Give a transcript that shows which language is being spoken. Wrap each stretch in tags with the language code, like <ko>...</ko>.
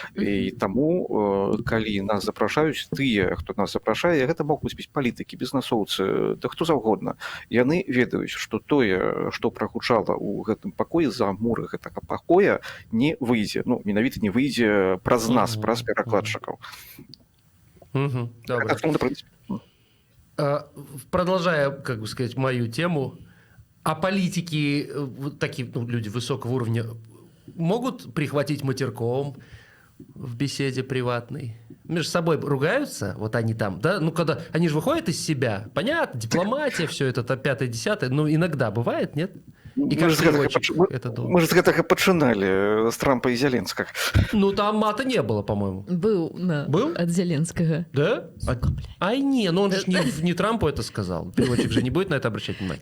<be>І таму, калі нас запрашаюць, тыя, хто нас запрашае, гэта могуць быць палітыкі, бізнесоўцы, да хто заўгодна. Яны ведаюць, што тое, што прагучала ў гэтым пакоі, за муры гэтага пакоя не выйдзе. Ну, менавіта не выйдзе праз нас, праз перакладчыкаў. Добре. Асноўны прынцып.</be> <ru>Продолжая, как бы сказать, мою тему, а политики, вот такие люди высокого уровня, могут прихватить матерком в беседе приватной? Между собой ругаются, вот они там, да? Ну, когда они же выходят из себя, понятно, дипломатия, все это, 5-10, но иногда бывает, нет? И как это долго?</ru> <be>Мы же с гэтага пачыналі, з Трампа і Зеленскага.</be> <ru>Ну, там мата не было, по-моему. Был от Зеленского. Да? Ай, не, ну он же не Трампу это сказал. Переводчик же не будет на это обращать внимание.</ru>